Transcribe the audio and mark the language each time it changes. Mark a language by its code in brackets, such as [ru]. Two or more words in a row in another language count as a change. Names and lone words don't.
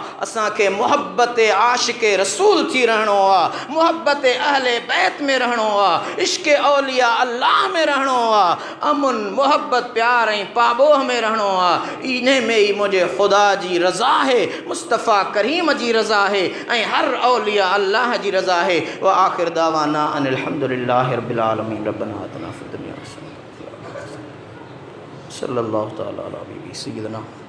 [sd] असांखे मुहबत आशिक़ रसूल थी रहणो आहे, मुहबत अहले बैत में रहणो आहे, इश्क़ औलिया अल्लाह में रहणो आहे, अमुन मुहबत प्यार ऐं पाबोह में रहणो आहे। इन में ई मुंहिंजे मुंहिंजे ख़ुदा जी रज़ा है, मुस्तफ़ा करीम जी रज़ा है ऐं हर औलिया अल्लाह जी रज़ा है। [ar] وآخر دعوانا أن الحمد لله رب العالمين. ربنا آتنا في الدنيا حسنة صلى الله تعالى على سيدنا